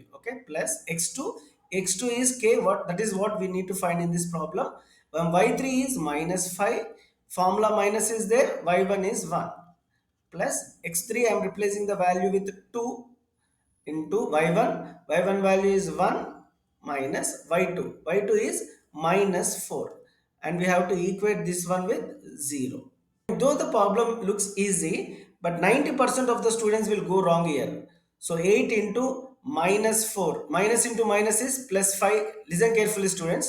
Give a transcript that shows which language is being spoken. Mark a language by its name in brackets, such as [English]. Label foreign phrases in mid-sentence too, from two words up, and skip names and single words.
[English] Okay, plus x2. x2 is k. That is what we need to find in this problem. Y3 is minus 5. Formula minus is there. y1 is 1 plus x3. I am replacing the value with 2 into y1. y1 value is 1 minus y2. y2 is minus 4 and we have to equate this one with 0. Though the problem looks easy, but 90% of the students will go wrong here. 8 into minus 4. Minus into minus is plus 5. Listen carefully, students.